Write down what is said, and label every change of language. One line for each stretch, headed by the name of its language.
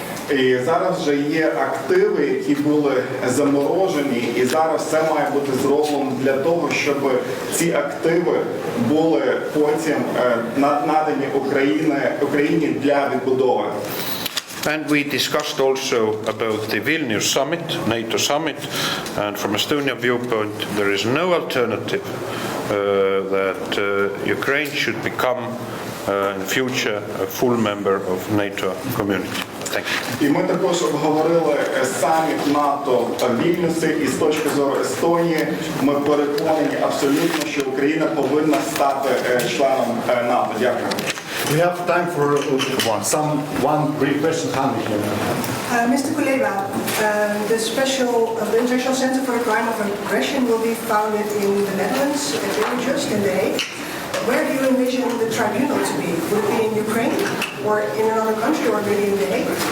Ukrainian: І зараз вже є активи, які були заморожені, і зараз все має бути зроблено для того, щоб ці активи були потім надані Україні для відбудови.
English: And we discussed also about the Vilnius summit, NATO summit, and from Estonian viewpoint there is no alternative that Ukraine should become in the future a full member of NATO community. Thank you.
Ukrainian: І ми також обговорили саміт НАТО в Вільнюсі, і з точки зору Естонії ми переконані абсолютно, що Україна повинна стати членом НАТО. Дякую.
English: We have time for one brief question. Mr. Kuleba, the International Center for the Crime of Aggression will be founded in the Netherlands, just in The Hague. Where do you envision the tribunal to be? Would it be in Ukraine or in another country or maybe in The Hague?